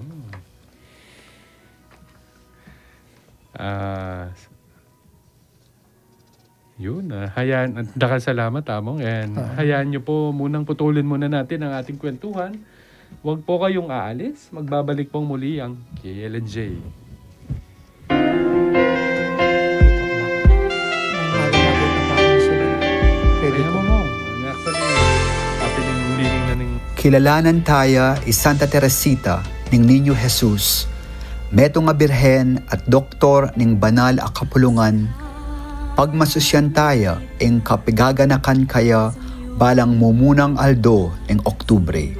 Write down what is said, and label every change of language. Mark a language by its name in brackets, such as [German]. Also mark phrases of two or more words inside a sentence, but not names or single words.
[Filipino] Hayaan, at dakal salamat, Among, and hayaan nyo po munang putulin muna natin ang ating kwentuhan. Huwag po kayong aalis, magbabalik pong muli ang KLNJ. [Pampanga] Kilalanan tayo Santa Teresita ning Niño Jesus, meto nga birhen at doktor ning banal a kapulungan, pagmasusyan tayo ing kapigaganakan kaya balang mumunang aldo ing Oktubre.